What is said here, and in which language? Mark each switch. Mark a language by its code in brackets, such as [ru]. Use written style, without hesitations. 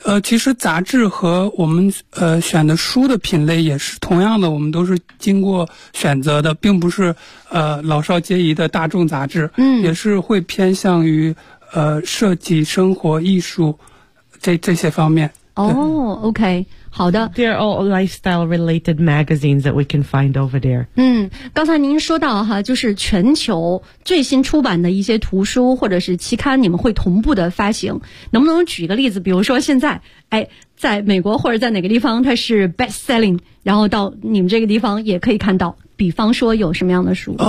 [zh] 其实杂志和我们选的书的品类也是同样的，我们都是经过选择的，并不是老少皆宜的大众杂志。嗯，也是会偏向于设计、生活、艺术这些方面。哦、oh, ,OK, 好的。 [en] They're all lifestyle related magazines that we can find over there. [zh] 嗯，刚才您说到哈，就是全球最新出版的一些图书或者是期刊你们会同步的发行。能不能举个例子，比如说现在哎在美国或者在哪个地方它是 [en] best selling, [zh] 然后到你们这个地方也可以看到。比方说有什么样的书？